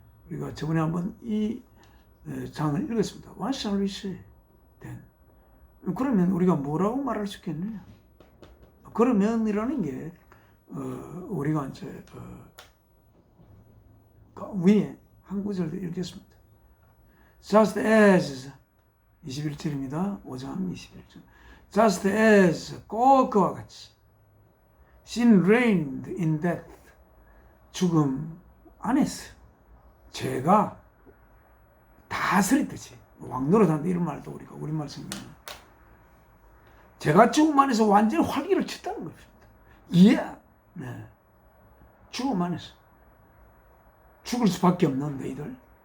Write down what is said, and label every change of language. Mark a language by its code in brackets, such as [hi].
[ko] 우리가 저번에 한번 이 장을 읽었습니다. [en] What shall we say? Then. [ko] 그러면 우리가 뭐라고 말할 수 있겠느냐? 그러면이라는 게 우리가 이제 위에 한 구절 읽겠습니다. [en] Just as [ko] 21절입니다. 5장 21절. [en] Just as [ko] 꼭 그와 같이 [en] sin reigned in death. [ko] 죽음 안에서 죄가 다스리듯이 왕노릇한다 이런 말도 우리가 우리말 성경에 죄가 죽음 안에서 완전히 활기를 쳤다는 것입니다. 예, 네. 죽음 안에서 죽을 수밖에 없는 너희들.